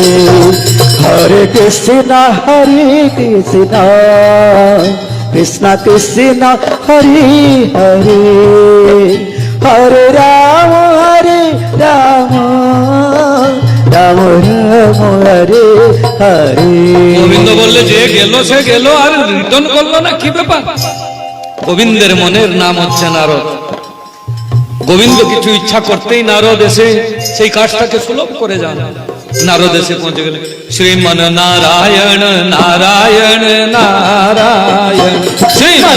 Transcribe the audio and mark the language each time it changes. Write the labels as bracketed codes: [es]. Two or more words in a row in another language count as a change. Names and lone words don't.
[sa] Hare Krishna Krishna Krishna Hare Hare, Hare Rama Rama Rama Hare Hare। [bn] গোবিন্দ বললে যে গেল সে গেল, আর রিটার্ন করলো না, কি ব্যাপার? গোবিন্দের মনের নাম হচ্ছে নারদ। গোবিন্দ কিছু ইচ্ছা করতেই নারদ এসে সেই কাজটাকে সুলভ করে যান। নারদ এসে পৌঁছে গেলেন, শ্রীমন নারায়ণ নারায়ণ নারায়ণ, শ্রীমন